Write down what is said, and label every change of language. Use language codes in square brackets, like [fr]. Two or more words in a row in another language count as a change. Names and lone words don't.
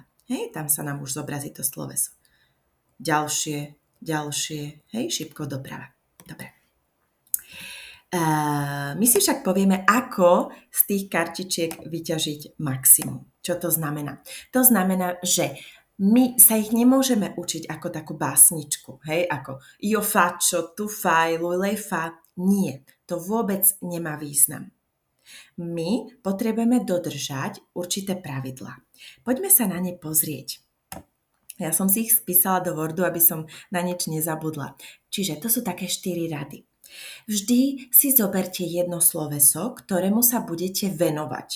[sk] Hej, tam sa nám už zobrazí to sloveso. Ďalšie, hej, šípkou doprava. Dobre. My si však povieme, ako z tých kartičiek vyťažiť maximum. Čo to znamená? To znamená, že my sa ich nemôžeme učiť ako takú básničku, hej, ako [it] io faccio, tu fai, lui lei fa. [sk] Nie, to vôbec nemá význam. My potrebujeme dodržať určité pravidlá. Poďme sa na ne pozrieť. Ja som si ich spísala do Wordu, aby som na nič nezabudla. Čiže to sú také 4 rady. Vždy si zoberte jedno sloveso, ktorému sa budete venovať.